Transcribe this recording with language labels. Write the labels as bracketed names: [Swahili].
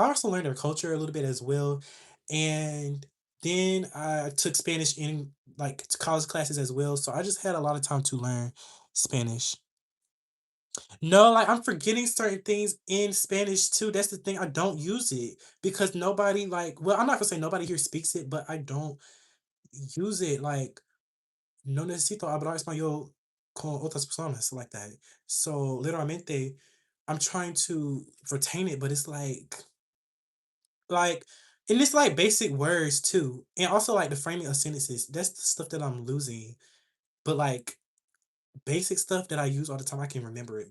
[English] I also learned their culture a little bit as well, and then I took Spanish in like college classes as well. So I just had a lot of time to learn Spanish. No, like I'm forgetting certain things in Spanish too. That's the thing. I don't use it because nobody like. Well, I'm not gonna say nobody here speaks it, but I don't use it. [Spanish] Like no necesito hablar español con otras personas [English] like that. So literalmente, I'm trying to retain it, but it's like, and it's like basic words too, and also like the framing of sentences. That's the stuff that I'm losing. But like basic stuff that I use all the time, I can remember it.